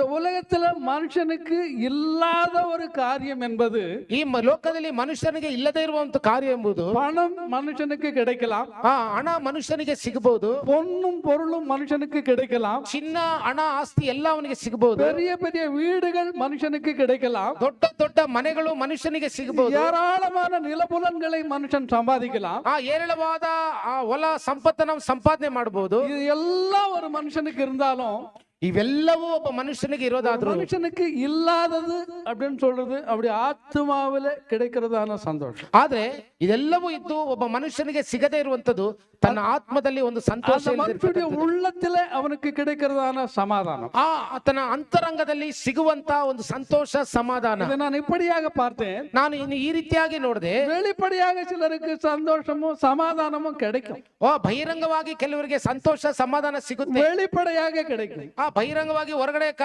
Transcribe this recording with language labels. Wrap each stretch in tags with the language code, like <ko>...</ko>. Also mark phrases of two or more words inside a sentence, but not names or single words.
<ta>உலகத்துல மனுஷனுக்கு இல்லாத ஒரு காரியம் என்பது</ta> <kn>ಈ ಲೋಕದಲ್ಲಿ ಮನುಷ್ಯನಿಗೆ ಇಲ್ಲದೇ ಇರುವಂತ ಕಾರ್ಯ ಎಂಬುದು</kn> <ta>பணம் மனுஷனுக்கு கிடைக்கலாம்,</ta> <kn>ಹಣ ಮನುಷ್ಯನಿಗೆ ಸಿಗಬಹುದು,</kn> <ta>பொன்னும் பொருளும் மனுஷனுக்கு கிடைக்கலாம்,</ta> <kn>ಚಿನ್ನ ಹಣ ಆಸ್ತಿ ಎಲ್ಲ ಅವನಿಗೆ ಸಿಗಬಹುದು,</kn> <ta>பெரிய பெரிய வீடுகள் மனுஷனுக்கு கிடைக்கலாம்,</ta> <kn>ದೊಡ್ಡ ದೊಡ್ಡ ಮನೆಗಳು ಮನುಷ್ಯನಿಗೆ ಸಿಗಬಹುದು,</kn> <ta>ஏராளமான நிலபுலன்களை மனுஷன் சம்பாதிக்கலாம்.</ta> <kn>ಏರಳವಾದ ಹೊಲ ಸಂಪತ್ತನ್ನು ಸಂಪಾದನೆ ಮಾಡಬಹುದು.</kn> <ta>இது எல்லாம் ஒரு மனுஷனுக்கு இருந்தாலும்</ta> <kn>ಇವೆಲ್ಲವೂ ಒಬ್ಬ ಮನುಷ್ಯನಿಗೆ ಇರೋದಾದ್ರೂ</kn> <ta>மனுஷனுக்கு இல்லாதது அப்படின்னு சொல்றது அப்படி ஆத்மாவில கிடைக்கிறதான சந்தோஷம்.</ta> <kn>ಆದ್ರೆ ಇದೆಲ್ಲವೂ ಇದ್ದು ಒಬ್ಬ ಮನುಷ್ಯನಿಗೆ ಸಿಗದೇ ಇರುವಂತದ್ದು ತನ್ನ ಆತ್ಮದಲ್ಲಿ ಒಂದು ಸಂತೋಷ</kn> <ta>அந்த மனுஷனுடைய உள்ளத்துல அவனுக்கு கிடைக்கிறதான சமாதானம்.</ta> <kn>ಆತನ ಅಂತರಂಗದಲ್ಲಿ ಸಿಗುವಂತ ಒಂದು ಸಂತೋಷ ಸಮಾಧಾನ.</kn> <ta>இதை நான் இப்படியாக பார்த்தேன்.</ta> <kn>ನಾನು ಇನ್ನು ಈ ರೀತಿಯಾಗಿ ನೋಡಿದೆ.</kn> <ta>வெளிப்படையாக சிலருக்கு சந்தோஷமும் சமாதானமும் கிடைக்கும்.</ta> <kn>ಬಹಿರಂಗವಾಗಿ ಕೆಲವರಿಗೆ ಸಂತೋಷ ಸಮಾಧಾನ ಸಿಗುತ್ತೆ,</kn> <ta>வெளிப்படையாக கிடைக்கும்.</ta> <kn>ಬಹಿರಂಗವಾಗಿ ಹೊರಗಡೆ</kn>